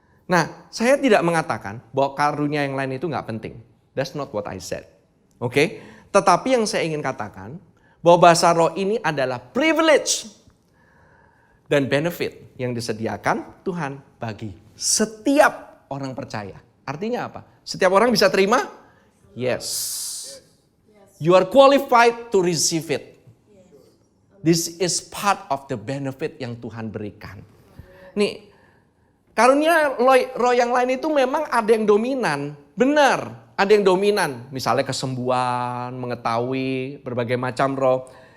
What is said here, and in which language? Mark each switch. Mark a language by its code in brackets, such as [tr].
[id] Nah, saya tidak mengatakan bahwa karunia yang lain itu nggak penting. [en] That's not what I said. [id] Oke? Tetapi yang saya ingin katakan bahwa bahasa roh ini adalah privilege dan benefit yang disediakan Tuhan bagi setiap orang percaya. Artinya apa? Setiap orang bisa terima? [en] Yes. You are qualified to receive it. This is part of the benefit [id] yang Tuhan berikan. Nih, karunia roh yang lain itu memang ada yang dominan. Benar, ada yang dominan. Misalnya kesembuhan, mengetahui berbagai macam roh.